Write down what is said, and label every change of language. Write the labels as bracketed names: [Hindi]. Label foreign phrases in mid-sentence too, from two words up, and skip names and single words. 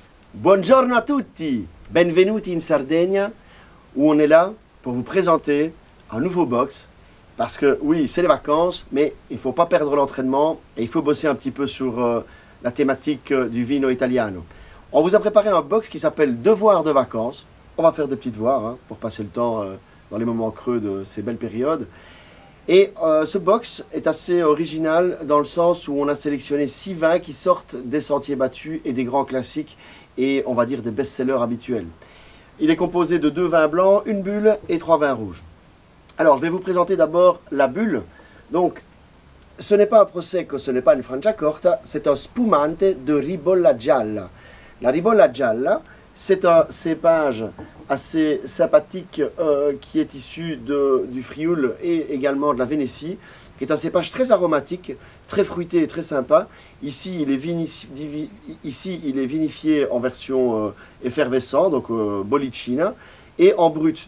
[Italian] Buongiorno a tutti, benvenuti in Sardegna, [French] où on est là pour vous présenter un nouveau box. Parce que oui, c'est les vacances, mais il ne faut pas perdre l'entraînement et il faut bosser un petit peu sur la thématique du [Italian] vino italiano. [French] On vous a préparé un box qui s'appelle Devoirs de vacances. On va faire des petits devoirs pour passer le temps dans les moments creux de ces belles périodes. Et ce box est assez original dans le sens où on a sélectionné 6 vins qui sortent des sentiers battus et des grands classiques et on va dire des best-sellers habituels. Il est composé de 2 vins blancs, une bulle et 3 vins rouges. Alors je vais vous présenter d'abord la bulle. Donc ce n'est pas un prosecco, ce n'est pas une Franciacorta, c'est un spumante de ribolla gialla. La ribolla gialla, c'est un cépage assez sympathique qui est issu du Frioul et également de la Vénétie, qui est un cépage très aromatique, très fruité et très sympa. Ici, il est vinifié en version effervescent, donc bollicina, et en brut.